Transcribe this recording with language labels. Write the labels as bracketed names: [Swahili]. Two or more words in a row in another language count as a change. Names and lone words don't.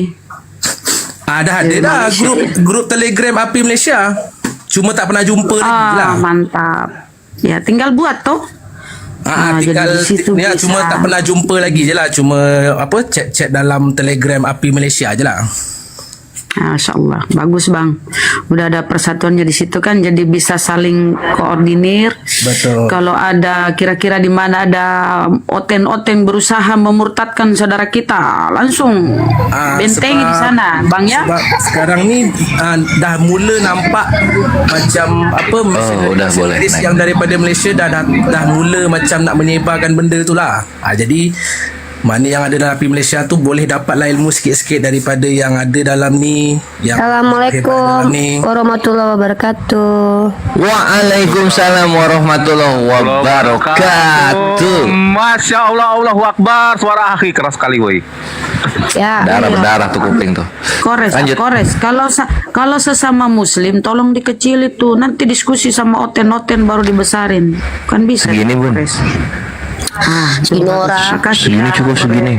[Malay] Dah ada dah grup Telegram API Malaysia. Cuma tak pernah jumpa lagi lah. [Indonesian] Mantap. Ya, tinggal buat toh. Tinggal jadi di situ ya, bisa. [Malay] cuma tak pernah jumpa lagi je lah. Cuma chat dalam Telegram API Malaysia je lah. [Arabic] ما شاء الله, [Indonesian] bagus bang. Udah ada persatuannya di situ kan, jadi bisa saling koordinir. Betul. Kalau ada kira-kira di mana ada oten-oten berusaha memurtadkan saudara kita, langsung bentengi di sana, bang ya. [Malay] Sebab sekarang ni dah mula nampak macam misionaris yang daripada Malaysia dah mula macam nak menyebarkan benda tu lah. Jadi mana yang ada dalam API Malaysia tu boleh dapatlah ilmu sikit-sikit daripada yang ada dalam ni. [Arabic] السلام عليكم ورحمة الله وبركاته. وعليكم السلام ورحمة الله وبركاته. ما شاء الله، الله أكبر. [Indonesian] Suara akhi keras sekali woi. Ya. Darah berdarah tuh kuping tuh. Kores. Kalau sesama Muslim, tolong dikecil itu. Nanti diskusi sama oten-oten baru dibesarin. Kan bisa. Segini bun. Nora. Segini cukup segini.